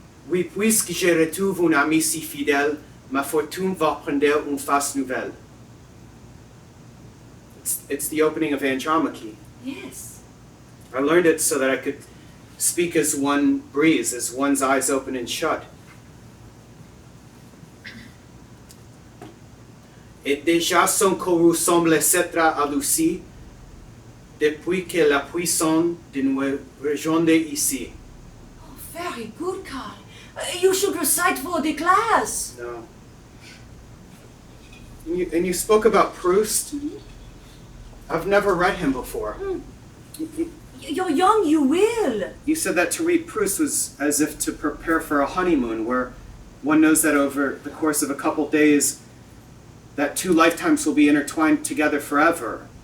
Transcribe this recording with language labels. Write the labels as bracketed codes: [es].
[fr] Oui, puisque je retrouve un ami si fidèle, ma fortune va prendre une face nouvelle. [en] It's the opening of Andromache. Yes. I learned it so that I could speak as one breathes, as one's eyes open and shut. [fr] Et déjà son corps semble s'être adouci depuis que la puissance de nous rejoindre ici. [en] Oh, very good, Carl. You should recite for the class. No. And you spoke about Proust. Mm-hmm. I've never read him before. You're young, you will. You said that to read Proust was as if to prepare for a honeymoon, where one knows that over the course of a couple days, that two lifetimes will be intertwined together forever.